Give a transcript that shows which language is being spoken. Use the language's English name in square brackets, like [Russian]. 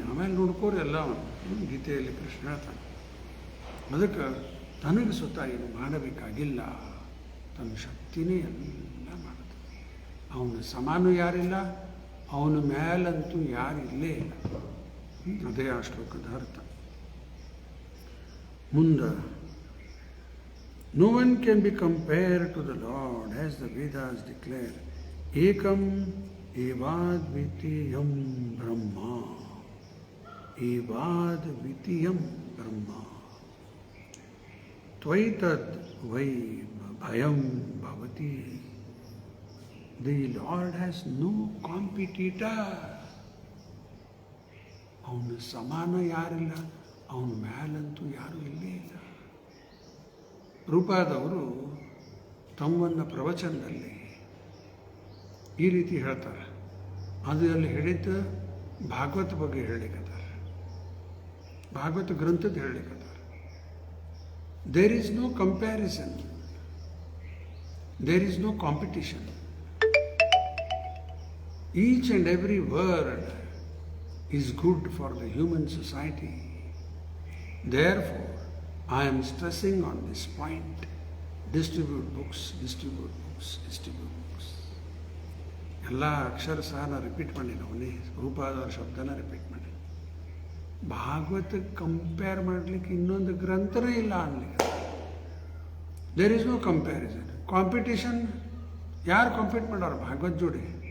[Kannada] ಆಮೇಲೆ ನೋಡ್ಕೋರಿ ಎಲ್ಲ ಅವನು ಗೀತೆಯಲ್ಲಿ ಕೃಷ್ಣ ಹೇಳ್ತಾನೆ. ಅದಕ್ಕೆ ತನಗೆ ಸ್ವತಃ ಏನು ಮಾಡಬೇಕಾಗಿಲ್ಲ, ತನ್ನ ಶಕ್ತಿನೇ ಎಲ್ಲ ಮಾಡುತ್ತೆ. ಅವನ ಸಮಾನ ಯಾರಿಲ್ಲ, ಅವನ ಮೇಲಂತೂ ಯಾರಿಲ್ಲೇ ಇಲ್ಲ. ಅದೇ ಆ ಶ್ಲೋಕದ ಅರ್ಥ. [English] ಮುಂದೆ no one can be compared to the Lord, as the Vedas declare. [Sanskrit] Ekam evadvitiyam brahma. Evadvitiyam brahma. Tvaitad vai bhayam bhavati. [English] The Lord has no competitor. [Kannada] ಅವನ ಸಮಾನ ಯಾರಿಲ್ಲ, ಅವನ ಮೇಲಂತೂ ಯಾರೂ ಇಲ್ಲೇ ಇಲ್ಲ. ರೂಪಾದವರು ತಮ್ಮನ್ನ ಪ್ರವಚನದಲ್ಲಿ ಈ ರೀತಿ ಹೇಳ್ತಾರೆ. ಅದು ಅಲ್ಲಿ ಹೇಳಿದ್ದು ಭಾಗವತ ಬಗ್ಗೆ ಹೇಳಲಿಕ್ಕತ್ತಾರೆ, ಭಾಗವತ ಗ್ರಂಥದ ಹೇಳಲಿಕ್ಕತ್ತಾರೆ. [English] There is no comparison, there is no competition. Each and every word is good for the human society. Therefore, I am stressing on this point. Distribute books, distribute books, distribute books. [Kannada] ಎಲ್ಲ ಅಕ್ಷರ ಸಹ ನಾನು repeat ಮಾಡಿ, ಅವನೇ ರೂಪಾದವ್ರ ಶಬ್ದನ repeat ಮಾಡಿ. ಭಾಗವತಕ್ಕೆ compare ಮಾಡಲಿಕ್ಕೆ ಇನ್ನೊಂದು ಗ್ರಂಥನೇ ಇಲ್ಲ ಅನ್ಲಿಕ್ಕೆ. [English] There is no comparison. [Kannada] Competition ಯಾರು ಕಾಂಪೀಟ್ ಮಾಡೋರು ಭಾಗವತ್ ಜೋಡಿ?